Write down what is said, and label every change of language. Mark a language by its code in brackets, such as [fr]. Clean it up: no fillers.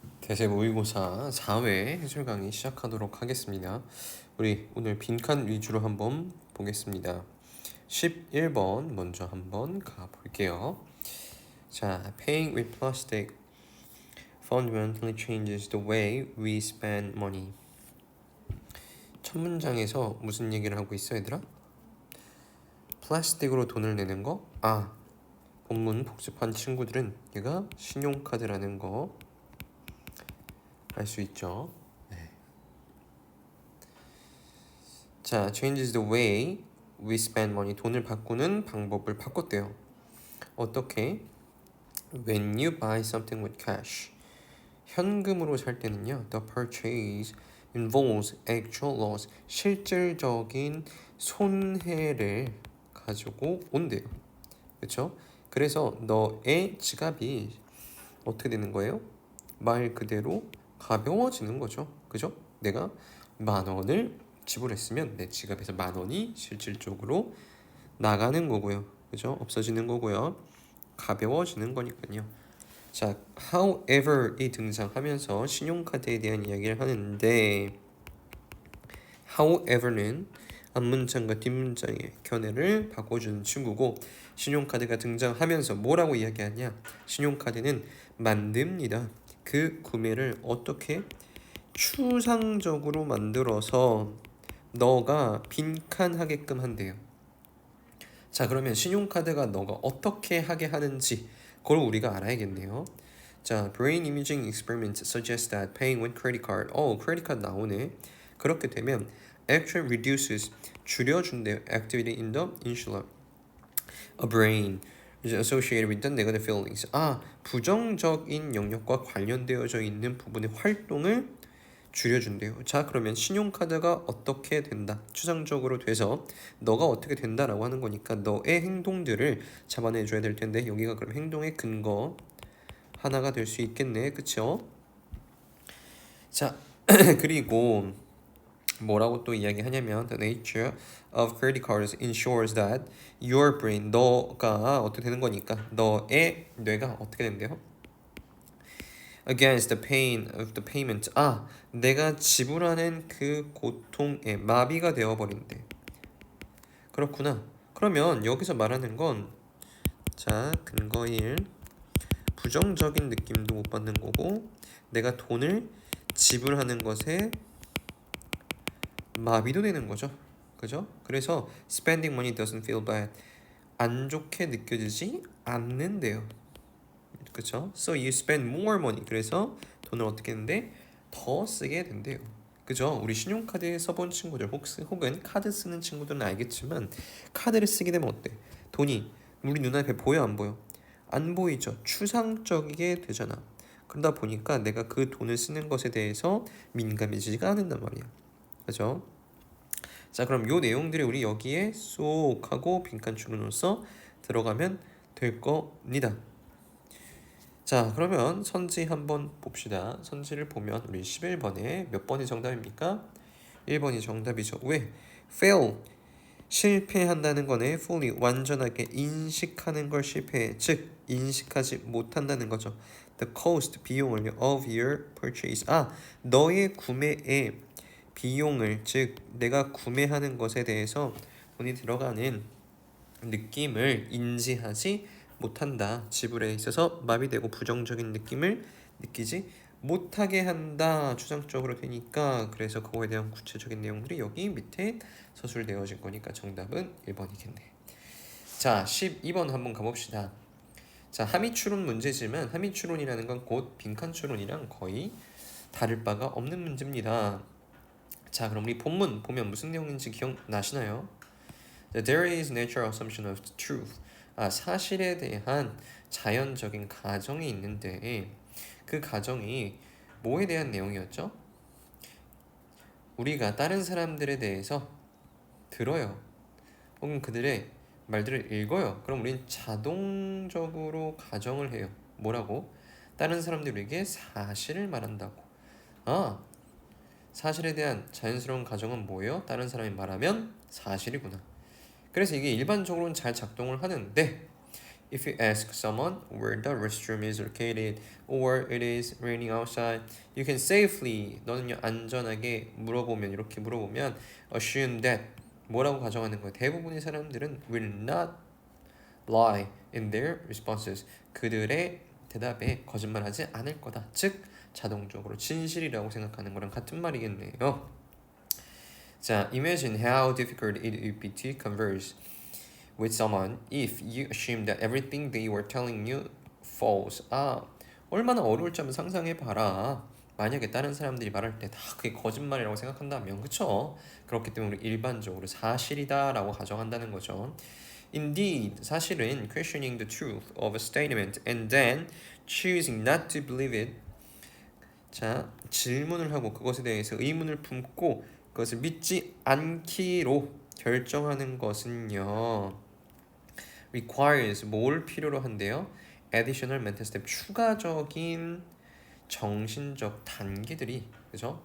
[ko] 대세 모의고사 4회 해설 강의 시작하도록 하겠습니다. 우리 오늘 빈칸 위주로 한번 보겠습니다. 11번 먼저 한번 가볼게요. [en] 자, paying with plastic fundamentally changes the way we spend money. [ko] 첫 문장에서 무슨 얘기를 하고 있어, 얘들아? 플라스틱으로 돈을 내는 거? 본문 복습한 친구들은 얘가 신용카드라는 거 알 수 있죠. [en] 자, changes the way we spend money. [ko] 돈을 바꾸는 방법을 바꿨대요. 어떻게? [en] When you buy something with cash. [ko] 현금으로 살 때는요, [en] the purchase involves actual loss. [ko] 실질적인 손해를 가지고 온대요. 그렇죠? 그래서 너의 지갑이 어떻게 되는 거예요? 말 그대로 가벼워지는 거죠. 그죠? 내가 10,000원을 지불했으면 내 지갑에서 10,000원이 실질적으로 나가는 거고요. 그죠? 없어지는 거고요. 가벼워지는 거니까요. 자, however이 등장하면서 신용카드에 대한 이야기를 하는데 however는 앞문장과 뒷문장의 견해를 바꿔주는 친구고 신용카드가 등장하면서 뭐라고 이야기하냐? 신용카드는 만듭니다. 그 구매를 어떻게? 추상적으로 만들어서 너가 빈칸하게끔 한대요. 자, 그러면 신용카드가 너가 어떻게 하게 하는지 그걸 우리가 알아야겠네요. [en] 자, brain imaging experiments suggest that paying with credit card. credit card [ko] 나오네. 그렇게 되면 [en] actually reduces [ko] 줄여준대요. [en] activity in the insula. A brain is associated with the negative feelings. [ko] 부정적인 영역과 관련되어져 있는 부분의 활동을 줄여준대요. 자, 그러면 신용카드가 어떻게 된다? 추상적으로 돼서 너가 어떻게 된다라고 하는 거니까 너의 행동들을 잡아내줘야 될 텐데 여기가 그럼 행동의 근거 하나가 될 수 있겠네. 그쵸? 자, 그리고 뭐라고 또 이야기하냐면 [en] the nature of credit cards ensures that your brain, [ko] 너가 어떻게 되는 거니까 너의 뇌가 어떻게 된대요? [en] against the pain of the payment. [ko] 내가 지불하는 그 고통에 마비가 되어버린대. 그렇구나. 그러면 여기서 말하는 건 자, 근거 1 부정적인 느낌도 못 받는 거고 내가 돈을 지불하는 것에 마비도 되는 거죠. 그죠? [en] 그래서 spending money doesn't feel bad. [ko] 안 좋게 느껴지지 않는데요. 그쵸? [en] So you spend more money. [ko] 그래서 돈을 어떻게 했는데 더 쓰게 된대요. 그죠? 우리 신용카드에 써본 친구들 혹은 카드 쓰는 친구들은 알겠지만 카드를 쓰게 되면 어때? 돈이 우리 눈앞에 보여 안 보여? 안 보이죠. 추상적이게 되잖아. 그러다 보니까 내가 그 돈을 쓰는 것에 대해서 민감해지지가 않는단 말이야. 그죠? 자, 그럼 요 내용들이 우리 여기에 쏙 하고 빈칸 줄여놓어서 들어가면 될 겁니다. 자, 그러면 선지 한번 봅시다. 선지를 보면 우리 11번에 몇 번이 정답입니까? 1번이 정답이죠. 왜? fail 실패한다는 거네. fully 완전하게 인식하는 걸 실패해. 즉 인식하지 못한다는 거죠. [en] the cost [ko] 비용을 [en] of your purchase. [ko] 너의 구매의 비용을 즉 내가 구매하는 것에 대해서 돈이 들어가는 느낌을 인지하지 못한다. 지불에 있어서 마비되고 부정적인 느낌을 느끼지 못하게 한다. 추상적으로 되니까 그래서 그거에 대한 구체적인 내용들이 여기 밑에 서술되어진 거니까 정답은 1번이겠네. 자, 12번 한번 가봅시다. 자, 함의추론 문제지만 함의추론이라는 건 곧 빈칸추론이랑 거의 다를 바가 없는 문제입니다. 자, 그럼 우리 본문 보면 무슨 내용인지 기억나시나요? [en] There is natural assumption of truth. [ko] 사실에 대한 자연적인 가정이 있는데 그 가정이 뭐에 대한 내용이었죠? 우리가 다른 사람들에 대해서 들어요. 혹은 그들의 말들을 읽어요. 그럼 우린 자동적으로 가정을 해요. 뭐라고? 다른 사람들에게 사실을 말한다고. 사실에 대한 자연스러운 가정은 뭐예요? 다른 사람이 말하면 사실이구나. 그래서 이게 일반적으로는 잘 작동을 하는데 [en] If you ask someone where the restroom is located or it is raining outside, you can safely [ko] 너는요 안전하게 물어보면 이렇게 물어보면 [en] assume that [ko] 뭐라고 가정하는 거예요. 대부분의 사람들은 [en] will not lie in their responses. [ko] 그들의 대답에 거짓말하지 않을 거다. 즉 자동적으로 진실이라고 생각하는 거랑 같은 말이겠네요. [en] 자, imagine how difficult it would be to converse with someone if you assume that everything they were telling you false. [ko] 얼마나 어려울지 한번 상상해봐라. 만약에 다른 사람들이 말할 때 다 그게 거짓말이라고 생각한다면, 그쵸? 그렇기 때문에 우리 일반적으로 사실이다라고 가정한다는 거죠. [en] Indeed, [ko] 사실은 [en] questioning the truth of a statement and then choosing not to believe it. [ko] 자, 질문을 하고 그것에 대해서 의문을 품고 그것을 믿지 않기로 결정하는 것은요. [en] requires [ko] 뭘 필요로 한대요? [en] additional mental step [ko] 추가적인 정신적 단계들이 그죠?